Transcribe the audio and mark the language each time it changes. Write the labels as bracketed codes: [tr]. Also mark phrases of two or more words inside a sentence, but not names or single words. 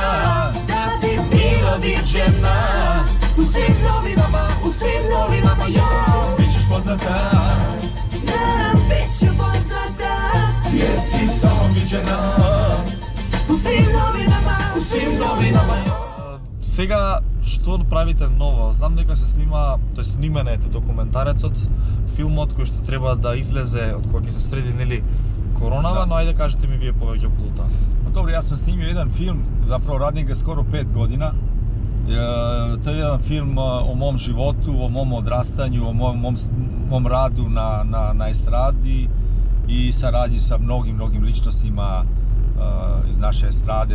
[sr] Da si bila viđena, u svim novinama ja. Bićeš poznata, Znam bit ću poznata, jer si samo viđena, u svim novinama ja. [mk] Сега, што правите ново? Знам дека се снима, тој снимен е документарецот, филмот кој што треба да излезе од кога ќе се среди, нели, коронава, но ајде кажете ми вие повеќе околу тоа. [sr] Dobro, ja sam snimio jedan film, zapravo radim ga skoro 5 godina. To je jedan film o mom životu, o mom odrastanju, o mom radu na estradi i saradnji sa mnogim ličnostima iz naše estrade.